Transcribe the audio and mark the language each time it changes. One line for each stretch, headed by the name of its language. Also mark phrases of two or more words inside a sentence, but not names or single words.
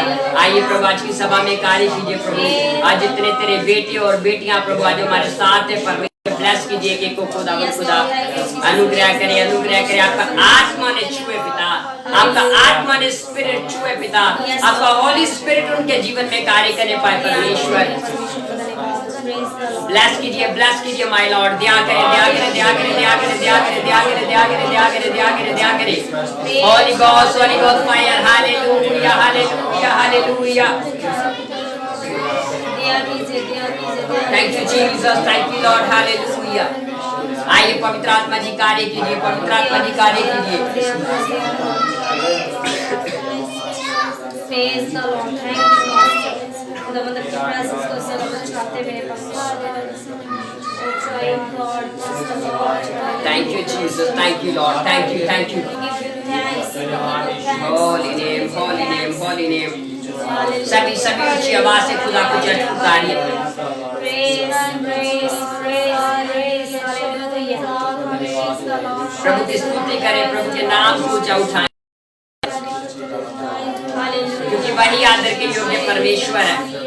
Hindi: आइए प्रभु आज की सभा में कार्य कीजिए प्रभु। आज जितने तेरे बेटे और बेटियां प्रभु आज हमारे साथ है परमेश्वर, ब्लेस कीजिए कि को खुदा अनुग्रह करे, अनुग्रह करे। आपका आत्मा ने छुए पिता, आपका आत्मा ने स्पिरिट छुए पिता, आपका
English: Holy Spirit
Hindi: उनके जीवन में कार्य करने पाए परमेश्वर। ब्लेस कीजिए
English: my Lord.
Hindi: दया करे, दया करे, दया करे, दया करे, दया करे, दया करे, दया करे, दया करे, दया करे, दया करे।
English: Holy God fire. हालेलुया, हालेलुया, हालेलुया। thank you Jesus, thank you Lord, हालेलुया।
Hindi: आइए पवित्र आत्मा जी कार्य कीजिए, पवित्र आत्मा जी कार्य कीजिए।
English: Praise the Lord, thank you Master।
Hindi: खुदावंद की प्रेजेंस को सेलिब्रेट चाहते मेरे पास।
English: Thank you Jesus, thank you Lord, thank you, thank you। Holy name, holy name, holy name।
Hindi: सभी ऊंची आवाज से खुदा को चर्च पुकारिए। प्रभु की स्तुति करें, प्रभु के नाम को ऊंचा उठाएं, क्योंकि वही आदर के योग्य परमेश्वर है।